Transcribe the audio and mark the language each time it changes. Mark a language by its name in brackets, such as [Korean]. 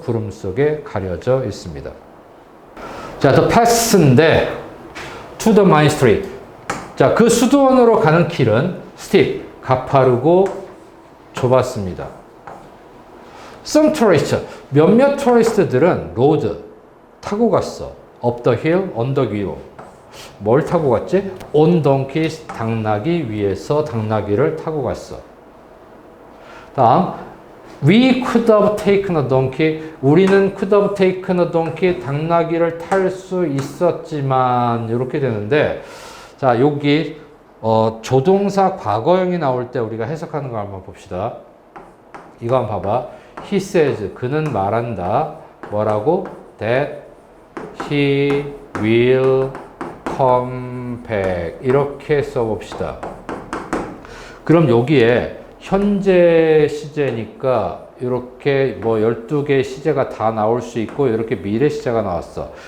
[Korean] 구름 속에 가려져 있습니다. [English] 자, the path인데 to the monastery. [Korean] 자, 그 수도원으로 가는 길은 [English] steep, [Korean] 가파르고 좁았습니다. [English] Some tourists, [Korean] 몇몇 토리스트들은 [English] road, [Korean] 타고 갔어. [English] up the hill, [Korean] 언덕 위로. 뭘 타고 갔지? [English] on donkeys, [Korean] 당나귀 위에서 당나귀를 타고 갔어. [English] 다음, we could have taken a donkey. [Korean] 우리는 [English] could have taken a donkey. [Korean] 당나귀를 탈 수 있었지만 이렇게 되는데, 자, 여기 조동사 과거형이 나올 때 우리가 해석하는 거 한번 봅시다. 이거 한번 봐봐. [English] He says, [Korean] 그는 말한다. 뭐라고? [English] That he will come back [Korean] 이렇게 써봅시다. 그럼 여기에 현재 시제니까 이렇게 뭐 12개의 시제가 다 나올 수 있고 이렇게 미래 시제가 나왔어.